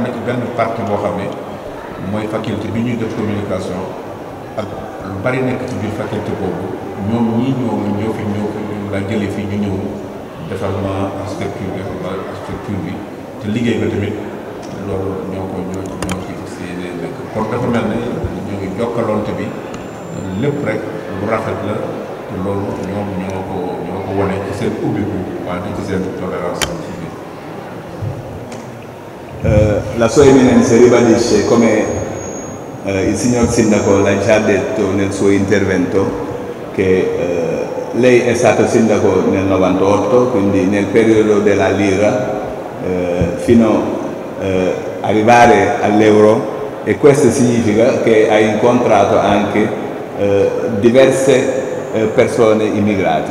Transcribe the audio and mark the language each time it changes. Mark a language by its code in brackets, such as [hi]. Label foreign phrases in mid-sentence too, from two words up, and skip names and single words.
[wo] na ci benn partie boo xam ne mooy faculté bi ñuy def communication ak lu bari nekk ci biir faculté boobu ñoom ñii ñoo fi la jëlee fii ñu ñëw defal ma architecture bi te liggéey ba tamit loolu ñoo ci séenee nekk kon dafa mel ne ñoo ngi jokkalonte bi lépp rek lu rafet la te loolu ñoom ñoo ko wane ci seen ubbiku waaye ci seen tolérance ci biir. [it] La sua eminenza ribadisce, come il signor Sindaco l'ha già detto nel suo intervento, che lei è stato sindaco nel 98, quindi nel periodo della lira, fino ad arrivare all'euro, e questo significa che ha incontrato anche diverse persone immigrati.